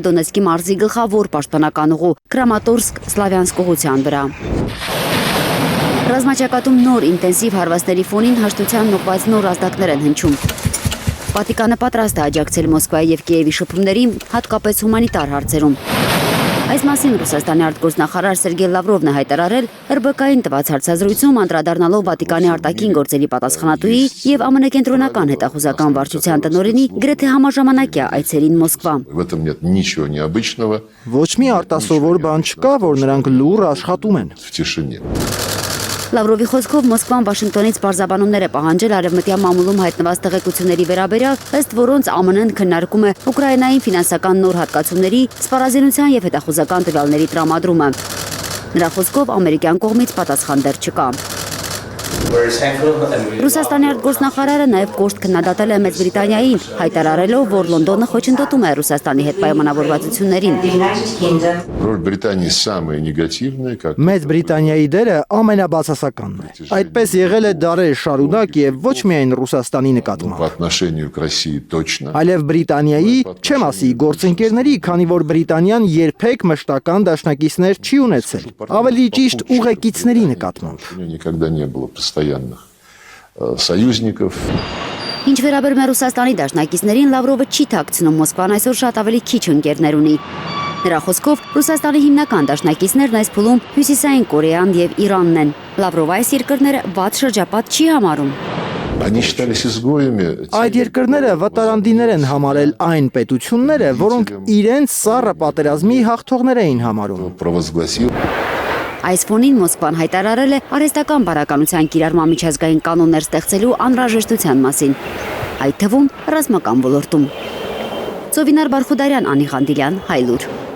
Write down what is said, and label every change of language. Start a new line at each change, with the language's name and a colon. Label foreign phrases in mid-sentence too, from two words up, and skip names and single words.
Armenian: Դոնեցկի մարզի գլխավոր պաշտպանական ուղու Կրամատորսկ-Սլավյանսկ ուղղության վրա։ Ռազմաճակատում նոր ինտենսիվ հարվածների ֆոնին հաշտության ուղղված նոր ազդակներ են հնչում։ Վատիկանը պատրաստ է աջակցել Մոսկվայի և Կիևի շփումներին, հատկապես հումանիտար հարցերում։ Այս մասին Ռուսաստանի արտգործնախարար Սերգեյ Լավրովն է հայտարարել ՌԲԿ-ին տված հարցազրույցում, անդրադառնալով Վատիկանի արտաքին գործերի պատասխանատուի և ԱՄՆ կենտրոնական հետախուզական վարչության տնօրենի գրեթե համաժամանակյա այցելին Մոսկվա։
Russian: В этом нет ничего необычного.
Armenian: Ոչ մի արտասովոր բան չկա, որ նրանք լուռ աշխատում են։
Russian: В тишине.
Armenian: Լավրովի խոսքով Մոսկվան Վաշինգտոնից պարզաբանումներ է պահանջել արևմտյան մամուլում հայտնված տեղեկությունների վերաբերյալ, ըստ որոնց ԱՄՆ-ն քննարկում է Ուկրաինային ֆինանսական նոր հատկացումների, սպառազինության և հետախուզական տվյալների տրամադրումը։ Նրա խոսքով ամերիկյան կողմից պատասխան դեռ չկա։ Ռուսաստանի արտգործնախարարը նաև կոշտ քննադատել է Մեծ Բրիտանիային, հայտարարելով, որ Լոնդոնը խոչընդոտում է Ռուսաստանի հետ պայմանավորվածություններին։
Russian: Роль Британии самая негативная, как
Armenian: Մեծ Բրիտանիայի դերը ամենաբացասականն է։ Այդպես եղել է դարեր շարունակ եւ ոչ միայն Ռուսաստանի նկատմամբ։
Russian: по отношению к России точно.
Armenian: Այլև Բրիտանիայի, չեմ ասի գործընկերների, քանի որ Բրիտանիան երբեք մշտական դաշնակիցներ չի ունեցել։ Ավելի ճիշտ ուղեկիցների նկատմամբ։
Russian: У нее никогда не было постоянных союзников.
Armenian: Ինչ վերաբերում է Ռուսաստանի դաշնակիցներին, Լավրովը չի թաքցնում, Մոսկվան այսօր շատ ավելի քիչ ընկերներ ունի։ Նրա խոսքով Ռուսաստանի հիմնական դաշնակիցներն այս փուլում Հյուսիսային Կորեան եւ Իրանն են։ Լավրովը այս երկրները վատ շրջապատ չի համարում։
Russian: Они считались изгоями.
Armenian: Այդ երկրները վտարանդիներ են համարել այն պետությունները, որոնք իրենց սառը պատերազմի հաղթողներ էին համարում։
Russian: Провозгласил.
Armenian: Այս ֆոնին Մոսկվան հայտարարել է արհեստական բարականության կիրառման միջազգային կանոններ ստեղծելու անհրաժեշտության մասին, այդ թվում ռազմական ոլորտում։ Ծովինար Բարխուդարյան, Անի Ղանդիլյան, Հայլուր։